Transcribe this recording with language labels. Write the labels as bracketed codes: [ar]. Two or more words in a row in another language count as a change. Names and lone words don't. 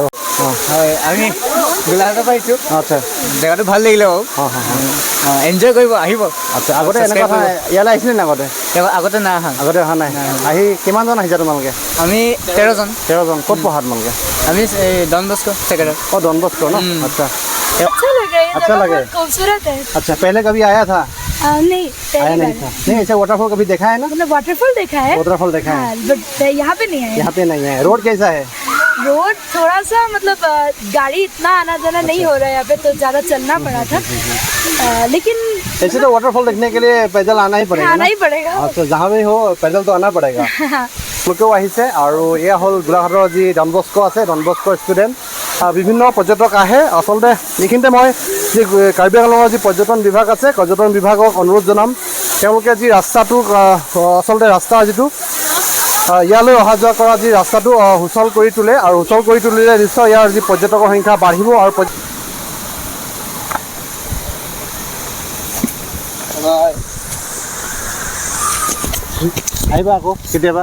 [as] হয় আমি গোলাঘাটৰ পৰা আহিছোঁ আচ্ছা জেগাটো ভাল লাগিলে বাৰু এনজয় কৰিব আহিব আচ্ছা আগতে এনেকুৱা ইয়ালৈ আহিছিলে নে আগতে নাই অহা নাই আহি কিমানজন আহিছা তোমালোকে আমি 13জন ক'ত পঢ়া তোমালোকে আমি ডন বস্কো ছেকেণ্ডাৰ [hi] डॉन बॉस्को ना अच्छा अच्छा लगा ये अच्छा जगह लगे। बहुत खूबसूरत है। अच्छा पहले कभी आया था नहीं आया नहीं था नहीं ऐसा वाटरफॉल कभी देखा है ना मतलब वाटरफॉल देखा है वाटरफॉल देखा है बट यहाँ पे नहीं है। यहाँ पे नहीं है रोड कैसा है रोड थोड़ा सा मतलब गाड़ी इतना आना जाना नहीं हो रहा है यहाँ पे तो ज्यादा चलना पड़ा था लेकिन ऐसे तो वाटरफॉल देखने के लिए पैदल आना ही पड़ेगा आना ही पड़ेगा। अच्छा जहाँ भी हो पैदल तो आना पड़ेगा [as] লোকেও আহিছে আৰু এয়া হ'ল গোলাঘাটৰ যি ডন বস্কো আছে ডন বস্কোৰ ষ্টুডেণ্ট বিভিন্ন পৰ্যটক আহে আচলতে এইখিনিতে মই যি কাৰ্বি আংলঙৰ যি পৰ্যটন বিভাগ আছে পৰ্যটন বিভাগক অনুৰোধ জনাম তেওঁলোকে যি ৰাস্তাটো আচলতে ৰাস্তা যিটো ইয়ালৈ অহা যোৱা কৰা যি ৰাস্তাটো সুচল কৰি তোলে আৰু সুচল কৰি তুলিলে নিশ্চয় ইয়াৰ যি পৰ্যটকৰ সংখ্যা বাঢ়িব আৰু আহিবা আকৌ কেতিয়াবা